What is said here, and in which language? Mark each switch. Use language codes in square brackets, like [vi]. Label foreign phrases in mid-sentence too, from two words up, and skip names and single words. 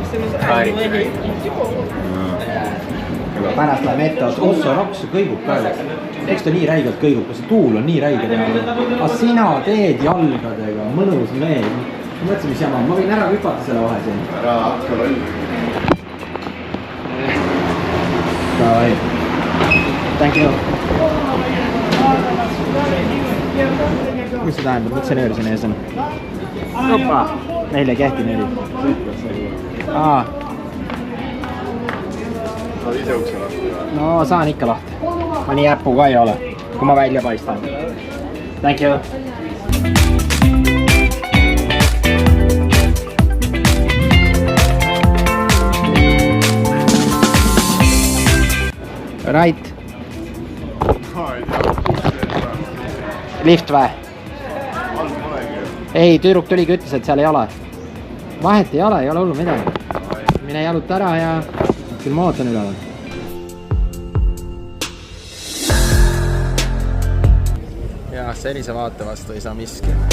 [et] Pärast läheb ette, Osso Rocks kõigub ka. Eks ta nii räigelt kõigub, kas see tuul on nii räige teha. Aga sina teed jalgadega, mõnus mees. Ma mõtlesin, mis jama, ma võin ära hüpata selle vahe siin. Ära hakka rolli. [en] Thank you. [et] Mis see tähendab, mis see nöör siin ees on? Opa! Meil ei kehti nööri. Saad ise ukse lahti? No saan ikka lahti. Ma nii äppu ka ei ole, kui ma välja paistan. [en] Thank you. Right. [et] Lift või? Ei, tüdruk tuligi ütles, et seal ei ole. Vahet ei ole hullu midagi. Mine jaluta ära ja küll ma ootan üleval. Ja sellise vaate vastu ei saa miski.